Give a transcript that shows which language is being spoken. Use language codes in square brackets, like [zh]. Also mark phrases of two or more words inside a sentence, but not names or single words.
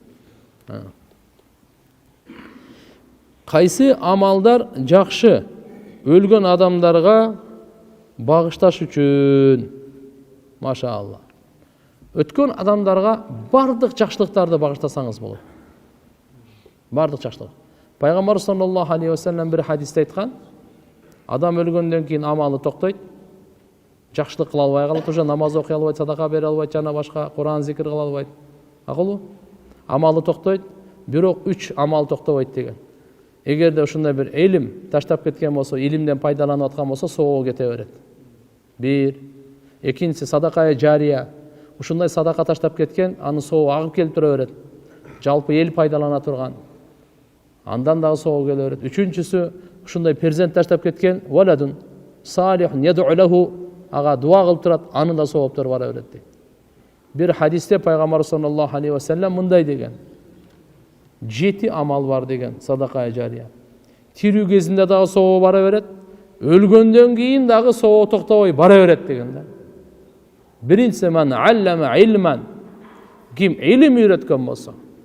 [ky] Кайсы амалдар жакшы өлгөн адамдарга багышташ үчүн? Машалла. Өткөн адамдарга бардык жакшылыктарды багыштасаңыз болот. Бардык жакшылык. Пайгамбар [ar] صلى الله عليه وسلم [ky] бир хадисте айткан, адам өлгөндөн кийин амалы токтойт. Жакшылык кыла албай калат, уже намаз окуй албайт, садака бере албайт, жана башка Куран зикир кыла албайт. Акылбы? Амалы токтойт, бирок 3 амал токтобойт деген. Эгерде ушундай бир илим таштап кеткен болсо, илимден пайдаланып аткан болсо, соого кете берет. 1. Экинчиси садака жария. Ушундай садака таштап кеткен, аны соого агып келип тура берет. Жалпы эл пайдалана турган. Андан дагы соого келе берет. Үчүнчүсү ушундай перзент таштап кеткен, [ar] ولد صالح يدعو له, [ky] ага дуа кылып турат, аны да сооптор бара берет дейт. Бир хадисте пайгамбар [ar] صلى الله عليه وسلم [ky] мындай деген: 7 амал бар деген садака жария. Тирүү кезинде дагы соо бара берет, өлгөндөн кийин дагы соо токтобой бара берет деген да. Биринчиси [ar] من علّم علما, [ky] ким илим үйрөткөн болсо.